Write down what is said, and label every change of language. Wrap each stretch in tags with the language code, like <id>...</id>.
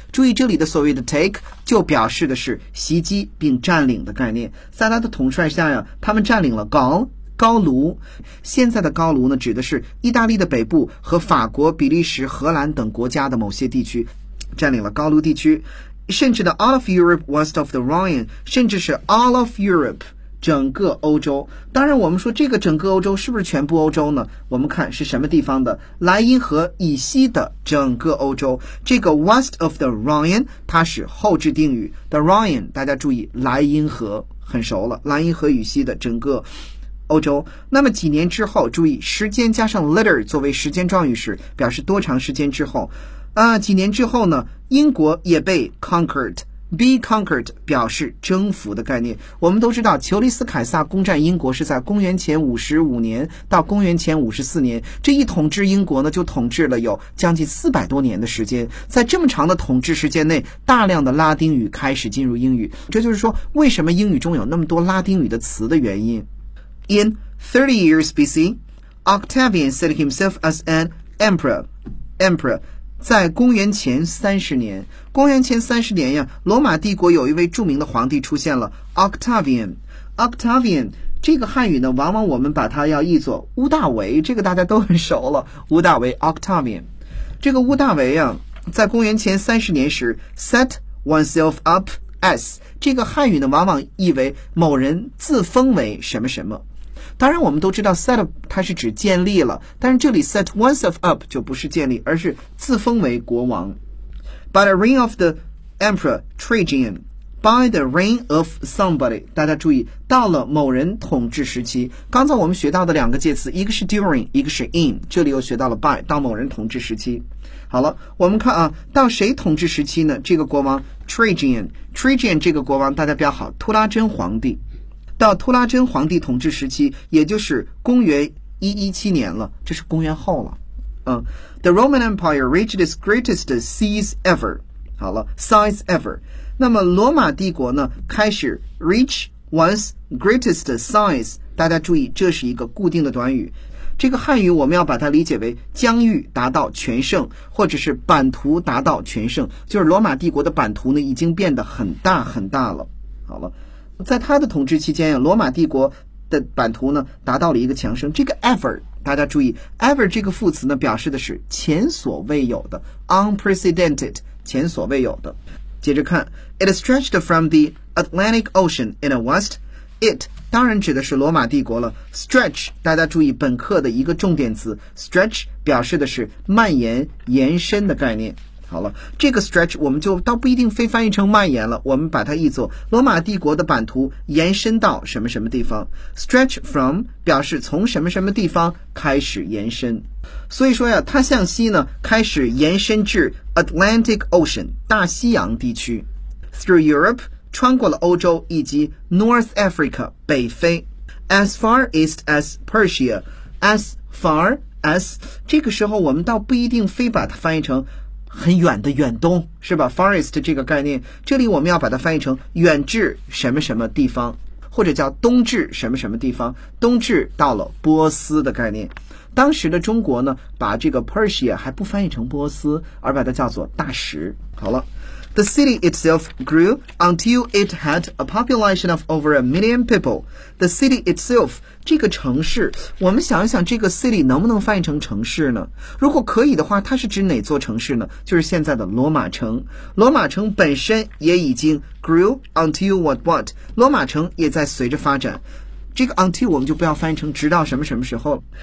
<zh>注意这里的所谓的 take 就表示的是袭击并占领的概念。在他的统帅下呀，他们占领了 Gaul， 高卢。现在的高卢呢，指的是意大利的北部和法国、比利时、荷兰等国家的某些地区，占领了高卢地区。甚至的</zh> <en>all of Europe west of the Rhine，</en> <zh>甚至是</zh> <en>all of Europe。</en> <zh>整个欧洲，当然我们说这个整个欧洲是不是全部欧洲呢？我们看是什么地方的，莱茵河以西的整个欧洲，这个</zh> <en>west of the Rhine</en> <zh>它是后置定语 the Rhine， 大家注意莱茵河很熟了，莱茵河以西的整个欧洲。那么几年之后，注意时间加上 later 作为时间状语时，表示多长时间之后啊？几年之后呢，英国也被 conquered，</zh> <en>Be conquered</en> <zh>表示征服的概念。我们都知道裘利斯凯撒攻占英国是在公元前55年到公元前54年，这一统治英国呢，就统治了有将近400多年的时间。在这么长的统治时间内，大量的拉丁语开始进入英语，这就是说为什么英语中有那么多拉丁语的词的原因。</zh> <en>In 30 years BC Octavian set himself as an emperor。</en> <zh>在公元前30年，公元前30年呀，罗马帝国有一位著名的皇帝出现了 Octavian。 Octavian 这个汉语呢，往往我们把它要译作屋大维，这个大家都很熟了，屋大维 Octavian。这个屋大维呀，在公元前30年时</zh> <en>set oneself up as，</en> <zh>这个汉语呢，往往译为某人自封为什么什么。当然我们都知道 set up 它是指建立了，但是这里</zh> <en>set oneself up</en> <zh>就不是建立，而是自封为国王。</zh> <en>By the reign of the emperor Trajan， By the reign of somebody，</en> <zh>大家注意到了某人统治时期。刚才我们学到的两个介词，一个是 during， 一个是 in， 这里又学到了 by， 到某人统治时期。好了，我们看啊，到谁统治时期呢？这个国王 Trajan， Trajan 这个国王大家比较好，图拉真皇帝。到托拉真皇帝统治时期，也就是公元117年了，这是公元后了。</zh> <en>The Roman Empire reached its greatest size ever. 好了 ，size ever.</en> <zh>那么罗马帝国呢，开始</zh> <en>reach one's greatest size.</en> <zh>大家注意，这是一个固定的短语。这个汉语我们要把它理解为疆域达到全盛，或者是版图达到全盛，就是罗马帝国的版图呢已经变得很大很大了。好了，在他的统治期间，罗马帝国的版图呢达到了一个强盛。这个 ever 大家注意， ever 这个副词呢表示的是前所未有的， unprecedented， 前所未有的。接着看，</zh> <en>It stretched from the Atlantic Ocean in the west.</en> <zh>It当然指的是罗马帝国了。stretch 大家注意本课的一个重点词， stretch 表示的是蔓延延伸的概念。好了，这个 stretch 我们就倒不一定非翻译成蔓延了，我们把它译作罗马帝国的版图延伸到什么什么地方。 stretch from 表示从什么什么地方开始延伸，所以说呀，它向西呢开始延伸至 Atlantic Ocean 大西洋地区，</zh> <en>through Europe</en> <zh>穿过了欧洲以及 North Africa 北非，</zh> <en>As far east as Persia， As far as，</en> <zh>这个时候我们倒不一定非把它翻译成很远的远东，是吧？</zh> <en>Far east</en> <zh>这个概念，这里我们要把它翻译成远至什么什么地方，或者叫东至什么什么地方，东至到了波斯的概念。当时的中国呢把这个 Persia 还不翻译成波斯，而把它叫做大石。好了，</zh> <en>The city itself grew until it had a population of over 1 million people. The city itself,</en> <zh>这个城市，我们想一想这个 city 能不能翻译成城市呢？如果可以的话，它是指哪座城市呢？就是现在的罗马城。罗马城本身也已经</zh> <en>grew until what?</en> <zh>罗马城也在随着发展。这个 until 我们就不要翻译成直到什么什么时候。</zh>